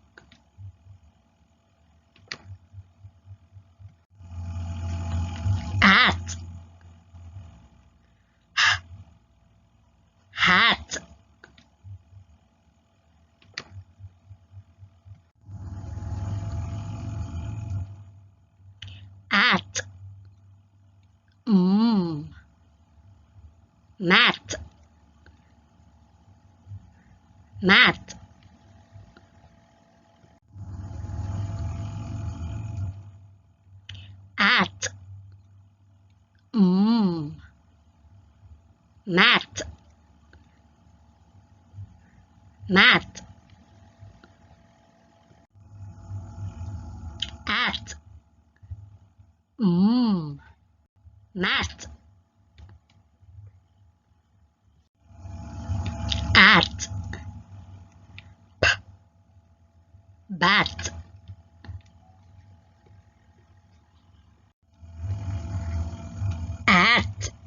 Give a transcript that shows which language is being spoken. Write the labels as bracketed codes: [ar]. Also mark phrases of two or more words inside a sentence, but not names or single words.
[en] At. Hat. At. Mat. Mat. At. Mat. Mat. At. Mat. At. Bat. At.